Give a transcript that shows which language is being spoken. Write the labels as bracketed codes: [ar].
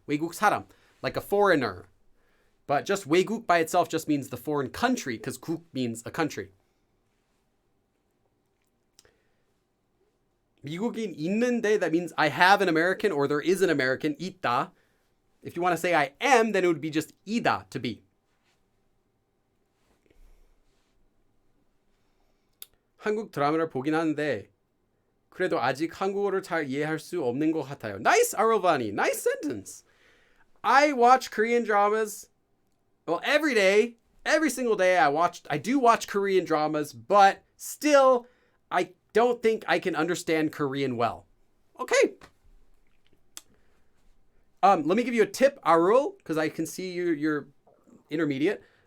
[ko] 외국 사람, [en] like a foreigner. But just 외국 by itself just means the foreign country, because 국 means a country. [ko] 미국인 있는데, [en] that means I have an American or there is an American, 있다. If you want to say I am, then it would be just 이다, to be. [ko] 한국 드라마를 보긴 하는데 그래도 아직 한국어를 잘 이해할 수 없는 것 같아요. [en] Nice, Arovani. Nice sentence. I watch Korean dramas. Well, every day, every single day I do watch Korean dramas, but still, I don't think I can understand Korean well. Okay. Let me give you a tip, Arul, because I can see you're intermediate.